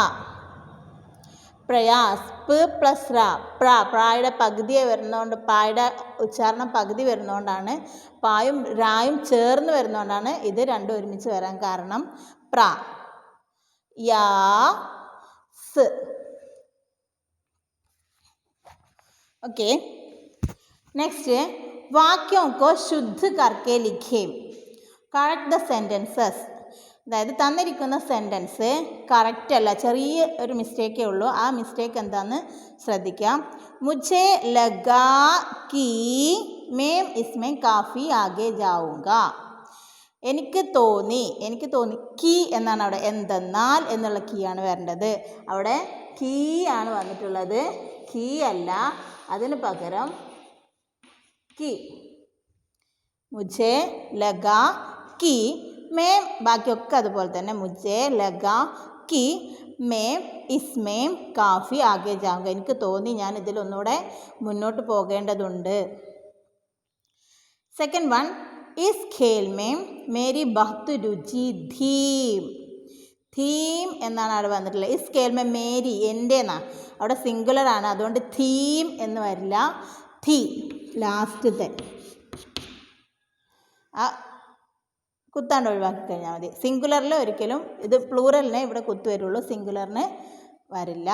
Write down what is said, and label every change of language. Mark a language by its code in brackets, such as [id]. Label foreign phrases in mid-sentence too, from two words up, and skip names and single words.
[ml] പ്രയാസ് പ് പ്ലസ് റ പ്രായുടെ പകുതി വരുന്നതുകൊണ്ട് പ്രായുടെ ഉച്ചാരണം പകുതി വരുന്നതുകൊണ്ടാണ്, പായും രായും ചേർന്ന് വരുന്നതുകൊണ്ടാണ് ഇത് രണ്ടും ഒരുമിച്ച് വരാൻ കാരണം. പ്ര യാ സ്. [en] OK, next [hi] वाक्यों को शुद्ध करके लिखें. [en] correct the sentences. [ml] അതായത് തന്നിരിക്കുന്ന [en] sentence correct [ml] അല്ല, ചെറിയ ഒരു മിസ്റ്റേക്കേ ഉള്ളൂ. ആ മിസ്റ്റേക്ക് എന്താണെന്ന് ശ്രദ്ധിക്കാം. [hi] മുझे लगा कि मैं इसमें काफ़ी आगे जाऊँगा. [ml] എനിക്ക് തോന്നി കീ എന്നാണ് അവിടെ, എന്തെന്നാൽ എന്നുള്ള കീ ആണ് വരേണ്ടത്. അവിടെ കീ ആണ് വന്നിട്ടുള്ളത്, കീ അല്ല, അതിന് പകരം കി. [hi] മുझे लगा कि मैं, [ml] ബാക്കിയൊക്കെ അതുപോലെ തന്നെ. [hi] മുझे लगा कि मैं इसमें काफ़ी आगे जाऊँगा. [ml] എനിക്ക് തോന്നി ഞാൻ ഇതിലൊന്നുകൂടെ മുന്നോട്ട് പോകേണ്ടതുണ്ട്. [en] second one, [hi] इस खेल में मेरी बहुत रुचि थी. [ml] തീം എന്നാണ് അവിടെ വന്നിട്ടുള്ളത്. [hi] इस खेल में मेरी [ml] എൻ്റെ എന്നാണ്, അവിടെ സിംഗുലർ ആണ്, അതുകൊണ്ട് തീം എന്ന് വരില്ല, തീ ലാസ്റ്റത്തെ ആ കുത്താണ്ട് ഒഴിവാക്കി കഴിഞ്ഞാൽ മതി. സിംഗുലറിൽ ഒരിക്കലും, ഇത് പ്ലൂറലിനെ ഇവിടെ കുത്തു വരുള്ളൂ, സിംഗുലറിന് വരില്ല.